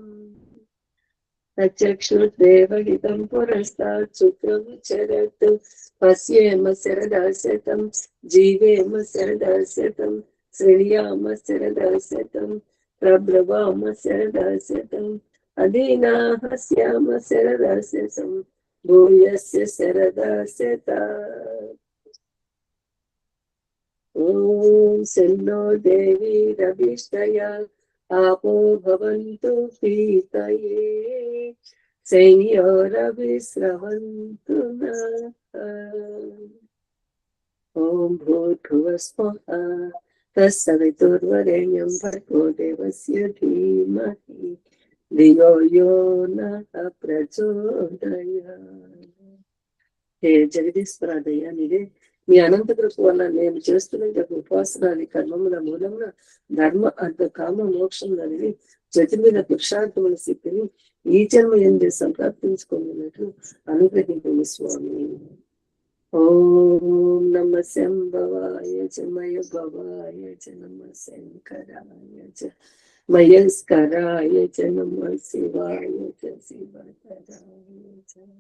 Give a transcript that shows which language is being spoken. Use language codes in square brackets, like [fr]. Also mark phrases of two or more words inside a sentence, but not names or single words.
[sa] తచ్చక్షుర్దేవహితం పురస్తాత్ శుక్రముచరత్ పశ్యేమ శరదాశతం జీవేమ శరదాశతం శ్రేయామ శరదాశతం ప్రబ్రవామ శరదాశతం అధీనాహస్యామ శరదాశతం భూయస్య శరదాశత ఓం శన్నో దేవీ రవిష్టయా आपो भवन्तु पीतये संयोरविस्रवन्तु नः ॐ भूर्भुवस्वः तत्सवितुर्वरेण्यं भर्गो देवस्य धीमहि धियो यो नः प्रचोदयात् [te] हे జగదీశ్వరాదయ్య నీవే మీ అనంత కృప వల్ల నేను చేస్తున్న ఉపాసనాది కర్మముల మూలమున ధర్మ అర్థ కామ మోక్షములనేవి చతుర్విధ పురుషార్థముల స్థితిని ఈ జన్మ ఎందు సంప్రాప్తించుకున్నట్లు అనుగ్రహించండి స్వామి. [sa] ఓం నమ శంభవాయ చ మయ భవాయ చ నమ శంకరాయ చ మయస్కరాయ చ నమ శివాయ చ శివకరాయ చ.